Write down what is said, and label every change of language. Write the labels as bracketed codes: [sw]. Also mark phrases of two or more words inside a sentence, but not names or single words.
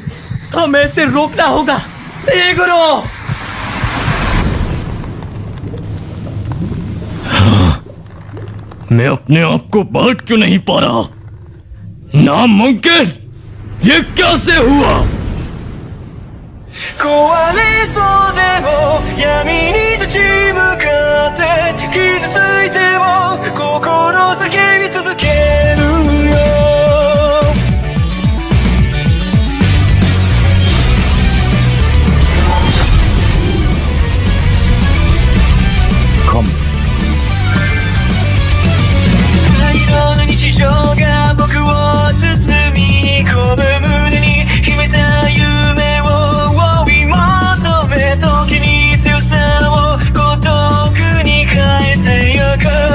[hi] हमें इसे रोकना होगा। ईगुरो, मैं अपने आप को बांट क्यों नहीं पा रहा? नामुमकिन! ये कैसे हुआ? [ja] 壊れそうでも闇に立ち向かって傷ついても心叫び続けるよ。色の日常が僕を包み込む胸に秘めた夢を追い求め時に強さを孤独に変えてゆく。